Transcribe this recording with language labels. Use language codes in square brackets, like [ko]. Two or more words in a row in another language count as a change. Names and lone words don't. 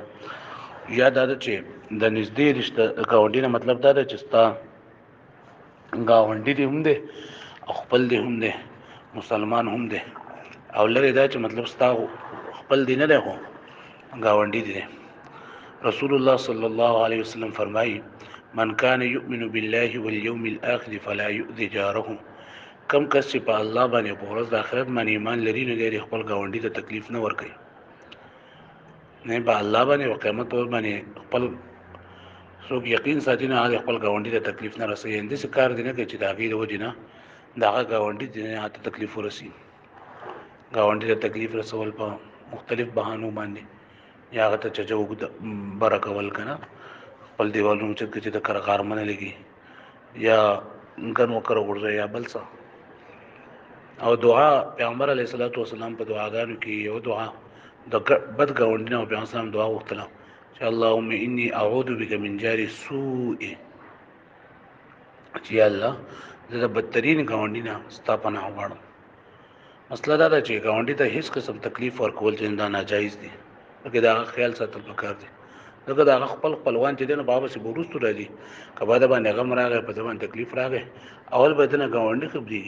[ps] یا دا ده چې د نږدې رشته ګاونډي نه مطلب دا ده چې ستا ګاونډي دې هم دی او خپل دې هم دی، مسلمان هم دی. او لرې دا چې مطلب ستا خپل دی نه دی خو ګاونډي دی. رسول الله [ar] صلی الله علیه وسلم [ps] فرمایي [ar] من کان یؤمن بالله والیوم الاخر فلا یؤذي جاره. [ps] کم کس چې په الله باندې په ورځ د آخرت باندې ایمان لري نو دی خپل ګاونډي ته تکلیف نه ورکوي، نه په الله باندې او قیامت پر باندې خپل څوک یقین ساتي نه هغه خپل ګاونډي ته تکلیف نه رسوي. اندې کار دی نه کوي چې د هغې د وجې نه د هغه ګاونډي ته هغه تکلیف ورسي. ګاونډي ته تکلیف رسول په مختلف بهانو باندې یا هغه ته چجه اوږده بره کول که نه خپل دیوالونه اوچت کړي چې د کره غار نه لګي یا ګن وکره غورځوي یا بل څه. او دعا پیغمبر [ar] علیه الصلاۃ والسلام [ps] په دعاګانو کې یو دعا د بد ګاونډي نه پیغمبر اسلام دعا وغوښتله چې [ar] اللهم انی اعوذ بک من جار السوء، [ps] چې الله زه د بدترین ګاونډي نه ستا پناه غواړم. مسله دا ده چې ګاونډي ته هیڅ قسم تکلیف ورکول چې دا ناجایز دي، بلکې د هغه خیال ساتل پکار دي. ځکه د هغه خپلوان چې دی نو بابا چې به وروستو راځي که به د باندې غم راغی، په ده باندې تکلیف راغی، اول به د نه ګاونډي خبرېږي.